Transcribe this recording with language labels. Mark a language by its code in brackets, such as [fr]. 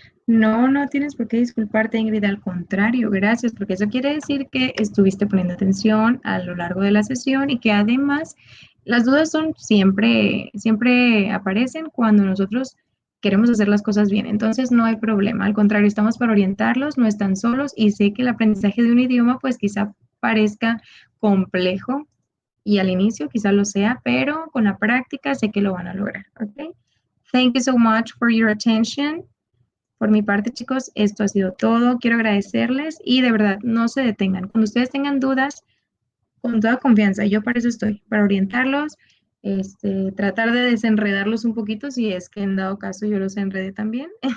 [es] No, no tienes por qué disculparte, Ingrid, al contrario, gracias, porque eso quiere decir que estuviste poniendo atención a lo largo de la sesión y que además las dudas son siempre, siempre aparecen cuando nosotros queremos hacer las cosas bien, entonces no hay problema, al contrario, estamos para orientarlos, no están solos y sé que el aprendizaje de un idioma pues quizá parezca complejo y al inicio quizá lo sea, pero con la práctica sé que lo van a lograr, ¿ok? [en] Thank you so much for your attention. [es] Por mi parte, chicos, esto ha sido todo. Quiero agradecerles y de verdad no se detengan. Cuando ustedes tengan dudas, con toda confianza, yo para eso estoy, para orientarlos, tratar de desenredarlos un poquito si es que en dado caso yo los enredé también.